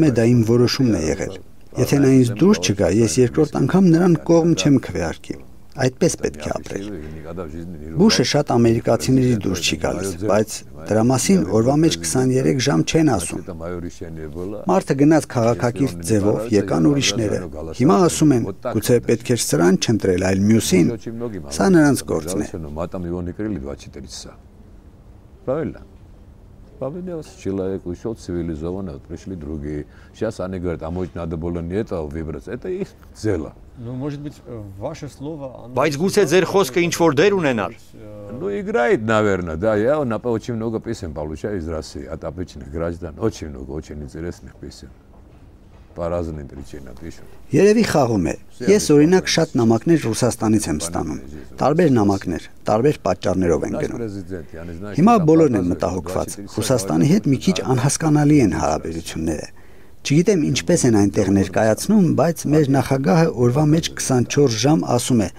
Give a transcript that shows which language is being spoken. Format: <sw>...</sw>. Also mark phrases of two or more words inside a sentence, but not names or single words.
<hy>է դա իմ որոշումն է եղել։ Եթե նա ինձ դուր չգա, ես երկրորդ անգամ նրան կողմ չեմ քվեարկի։ Այդպես պետք է ապրել։ Բուշը շատ ամերիկացիների դուր չի գալիս, բայց դրա մասին օրվա մեջ 23 ժամ չեն ասում։ Մարդը գնաց քաղաքակիրթ ձևով, եկան ուրիշները։ Հիմա ասում են, գուցե պետք էր սրան չընտրել, այլ մյուսին։ Սա նրանց գործն է։</hy> <ru>Поведел человек, ушел цивилизованно, пришли другие. Сейчас они говорят, а может надо было не этого выбрать. Это их дело. Ну, может быть, ваше слово...</ru> <hy>Բայց գուցե ձեր խոսքը ինչ-որ դեր ունենար։</hy> <ru>Ну, играет, наверное, да. Я очень много песен получаю из России, от обычных граждан. Очень много, очень интересных песен. По разным причинам пишут.</ru> <hy>Երևի խաղում է։ Ես օրինակ շատ նամակներ Ռուսաստանից եմ ստանում։ Տարբեր նամակներ, տարբեր պատճառներով են գնում։ Հիմա բոլորն են մտահոգված։ Ռուսաստանի հետ մի քիչ անհասկանալի են հարաբերությունները։ Չգիտեմ ինչպես են այնտեղ ներկայացնում, բայց մեր նախագահը օրվա մեջ 24 ժամ ասում է.</hy>